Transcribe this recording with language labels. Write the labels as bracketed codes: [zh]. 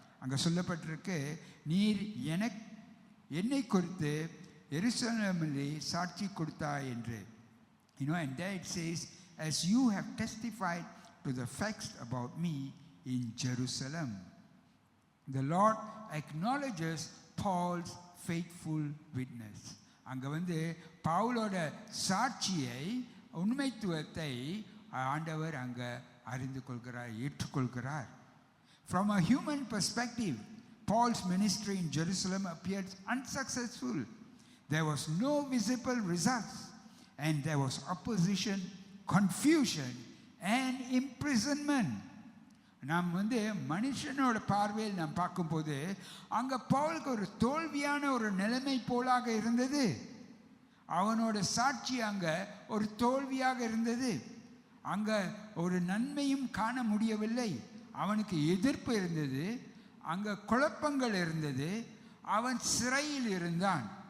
[ta] அங்கே சொல்லப்பட்டிருக்கு, நீர் என்னை குறித்து எருசலேமிலே சாட்சி கொடுத்தாய் என்று. [en] And there it says, as you have testified to the facts about me in Jerusalem. The Lord acknowledges Paul's faithful witness. [ta] அங்கே பவுலோட சாட்சியை, உண்மைத்துவத்தை ஆண்டவர் அங்கே அறிந்து கொள்கிறார், ஏற்றுக்கொள்கிறார். [en] From a human perspective, Paul's ministry in Jerusalem appeared unsuccessful. There was no visible results, and there was opposition, confusion, and imprisonment. [ta] நாம் மனுஷனோட பார்வையில் நாம் பார்க்கும்போது அங்கே பவுலுக்கு ஒரு தோல்வியான ஒரு நிலைமை போலாக இருந்தது. அவனோட சாட்சி அங்கே ஒரு தோல்வியாக இருந்தது. அங்கே ஒரு நன்மையும் காண முடியவில்லை. அவனுக்கு எதிர்ப்பு இருந்தது, அங்கே குழப்பங்கள் இருந்தது, அவன் சிறையில் இருந்தான்.